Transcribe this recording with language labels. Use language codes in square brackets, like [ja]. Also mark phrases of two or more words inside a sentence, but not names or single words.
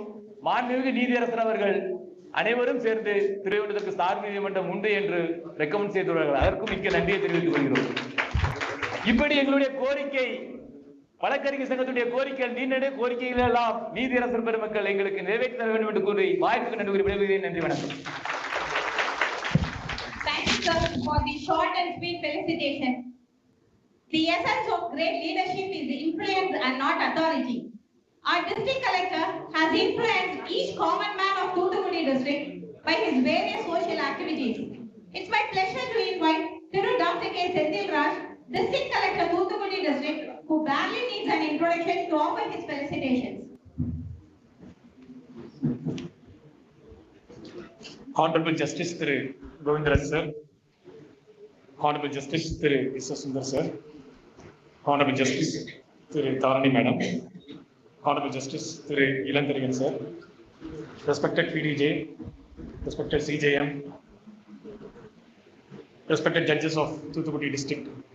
[ta] மாண்புமிகு நீதியரசர் அவர்கள் அனைவரும் சேர்ந்து திருவைகுண்டத்திற்கு சார்பு நீதிமன்றம் உண்டு என்று ரெக்கமெண்ட் செய்துள்ளார்கள். அதற்கும் மிக்க நன்றியை தெரிவித்துக் கொள்கிறோம். இப்படி எங்களுடைய கோரிக்கை, வழக்கறிஞர் சங்கத்துடைய கோரிக்கைகள், நீண்ட கோரிக்கைகள் எல்லாம் நீதியரசர் பெருமக்கள் எங்களுக்கு நிறைவேற்றி தர வேண்டும் என்று கூறி வாய்ப்புக்கு நன்றி விடைபெறுகிறேன். நன்றி, வணக்கம். [en] For the short and sweet felicitation. The essence of great leadership is influence and not authority. Our district collector has influenced each common man of Thoothukudi district by his various social activities. It's my pleasure to invite Thiru Dr. K. Senthil Raj, district collector Thoothukudi district, who barely needs an introduction, to offer his felicitations. Honorable Justice Govindaraj sir, Honorable Justice Thiru Sundar sir, Honorable Justice Thiru Tharani Madam, Honorable Justice Thiru Ilantharigan sir, respected PDJ, respected CJM, respected judges of Thoothukudi district,